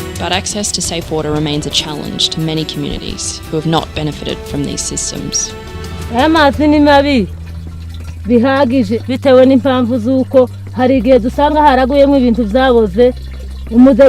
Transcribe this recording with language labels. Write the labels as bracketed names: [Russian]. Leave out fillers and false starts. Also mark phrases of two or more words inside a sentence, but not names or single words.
[English] But access to safe water remains a challenge to many communities who have not benefited from these systems. [Kinyarwanda] Amazi ni mabi bihagije bitewe n'impamvu z'uko hari igihe dusanga haraguyemo ibintu byaboze umudego